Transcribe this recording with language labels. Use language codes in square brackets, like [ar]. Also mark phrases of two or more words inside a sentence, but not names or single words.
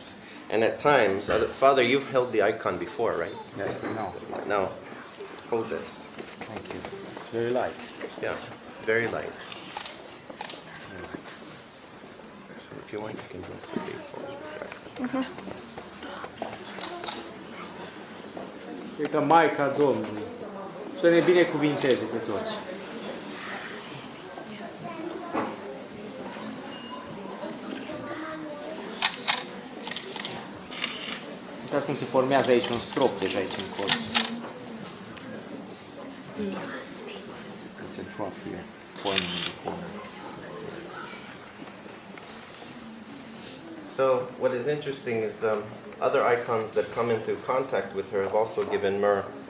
[en] And at times, Father, you've held the icon before, right? No. No. Hold this. Thank you. It's very light. Yeah, very light. So if you want, you can bless the faithful. [ro] Cred că Maica Domnului să ne binecuvinteze pe toți. Uitați cum se formează aici un strop deja aici în colț. [en] It's a drop here, forming in the corner. So what is interesting is other icons that come into contact with her have also given myrrh.